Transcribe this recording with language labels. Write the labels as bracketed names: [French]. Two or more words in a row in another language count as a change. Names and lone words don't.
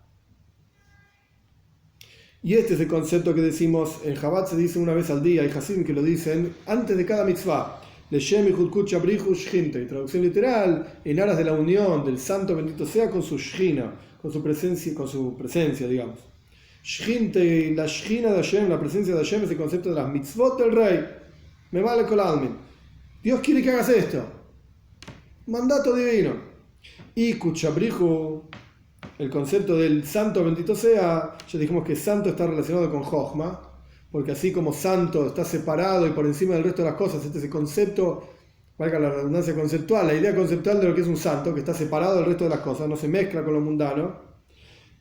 [Spanish] Y este es el concepto que decimos, en Chabad se dice una vez al día, hay Hasidim que lo dicen, antes de cada mitzvah, [Aramaic] לשם יחוד קודשא בריך הוא שכינתיה, [Spanish] traducción literal, en aras de la unión del santo bendito sea con su Shchina, con su presencia, digamos. Shchinte, la Shchina de Hashem, la presencia de Hashem es el concepto de las mitzvot del rey. [Aramaic] ממלא כל עלמין. [Spanish] Dios quiere que hagas esto. Mandato divino. Y [Aramaic] קודשא בריך הוא, [Spanish] el concepto del santo bendito sea, ya dijimos que santo está relacionado con Jochma, porque así como santo está separado y por encima del resto de las cosas, este es el concepto, valga la redundancia conceptual, la idea conceptual de lo que es un santo, que está separado del resto de las cosas, no se mezcla con lo mundano.